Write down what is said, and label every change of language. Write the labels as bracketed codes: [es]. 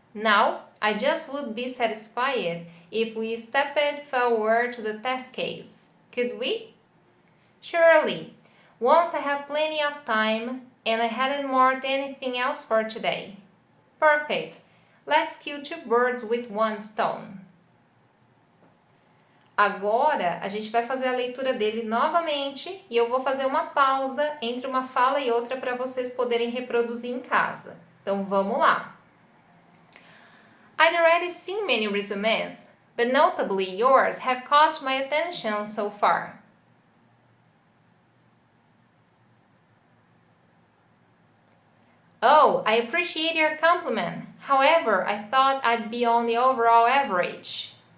[en] Now, I just would be satisfied if we stepped forward to the test case. Could we? Surely, once I have plenty of time and I hadn't marked anything else for today. Perfect. Let's kill 2 birds with 1 stone. [pt] Agora, a gente vai fazer a leitura dele novamente e eu vou fazer uma pausa entre uma fala e outra para vocês poderem reproduzir em casa. Então, vamos lá. [en] I'd already seen many resumes, but notably yours have caught my attention so far. Oh, I appreciate your compliment. However, I thought I'd be on the overall average.